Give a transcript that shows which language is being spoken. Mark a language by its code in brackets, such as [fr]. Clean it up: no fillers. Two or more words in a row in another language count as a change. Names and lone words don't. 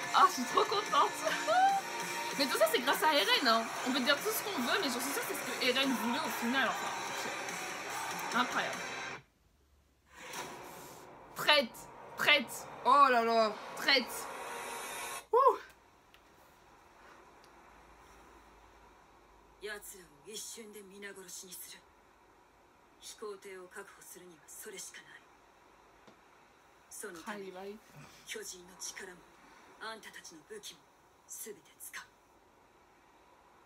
[fr] Oh, je suis trop contente. Mais tout ça, c'est grâce à Eren. Hein. On peut dire tout ce qu'on veut, mais je suis sûre que c'est ce que Eren voulait au final. Enfin, incroyable. Traite. Oh là là, traite. Ouh. [ja] 奴らを一瞬で皆殺しにする。飛行艇を確保するにはそれしかない。そのために巨人の力もあんたたちの武器も全て使う。